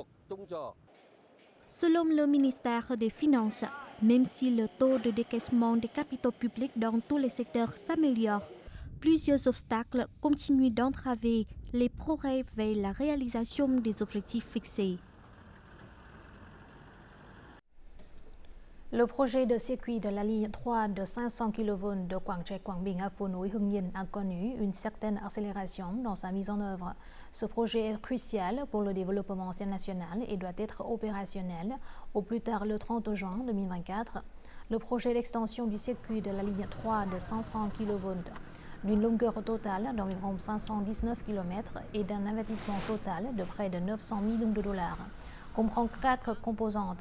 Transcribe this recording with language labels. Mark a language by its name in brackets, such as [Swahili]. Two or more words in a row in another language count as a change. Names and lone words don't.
[French] Selon le ministère des Finances, même si le taux de décaissement des capitaux publics dans tous les secteurs s'améliore, plusieurs obstacles continuent d'entraver les progrès vers la réalisation des objectifs fixés. Le projet de circuit de la ligne 3 de 500 kV de Quảng Trạch Quảng Bình à Phú Nhuế Hưng Yên a connu une certaine accélération dans sa mise en œuvre. Ce projet est crucial pour le développement national et doit être opérationnel au plus tard le 30 juin 2024. Le projet d'extension du circuit de la ligne 3 de 500 kV d'une longueur totale d'environ 519 km et d'un investissement total de près de 900 millions de dollars comprend 4 composantes.